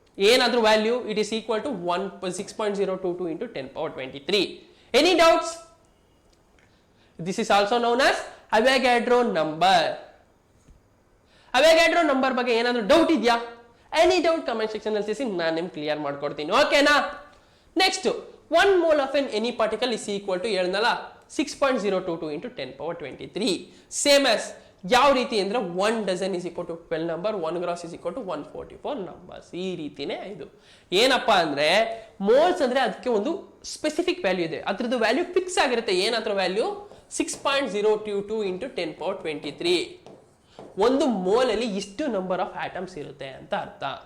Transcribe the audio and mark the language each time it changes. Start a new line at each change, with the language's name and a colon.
English: ಏನಾದ್ರೂ value it is equal to 6.022 into 10 power 23. Any doubts? This is also known as Avogadro number.
Kannada: Avogadro number ಬಗ್ಗೆ ಏನಾದ್ರೂ doubt ಇದೆಯಾ? Any doubt comment section ಅಲ್ಲಿ ತಿಳಿಸಿ, ನಾನು ನಿಮ್ಗೆ ಕ್ಲಿಯರ್ ಮಾಡ್ಕೊಡ್ತೀನಿ. ಓಕೆನಾ?
English: next 1 mole of any particle is equal to
Kannada: ಹೇಳ್ನಲ್ಲ
English: 6.022 into 10 power 23. Same as
Kannada: ಯಾವ ರೀತಿ ಅಂದ್ರೆ
English: 1 dozen is equal to 12 number, 1 gross is equal to 144 numbers.
Kannada: ಈ ರೀತಿನೇ ಇದು. ಏನಪ್ಪಾ ಅಂದ್ರೆ ಮೋಲ್ಸ್ ಅಂದ್ರೆ ಅದಕ್ಕೆ ಒಂದು ಸ್ಪೆಸಿಫಿಕ್ ವ್ಯಾಲ್ಯೂ ಇದೆ, ಅದ್ರದ್ದು ವ್ಯಾಲ್ಯೂ ಫಿಕ್ಸ್ ಆಗಿರುತ್ತೆ. ಏನಾದ್ರೂ
English: Value 6.022 into 10 power 23.
Kannada: ಒಂದು ಮೋಲ್ ಅಲ್ಲಿ ಇಷ್ಟು ನಂಬರ್ ಆಫ್ ಆಟಮ್ಸ್ ಇರುತ್ತೆ ಅಂತ ಅರ್ಥ.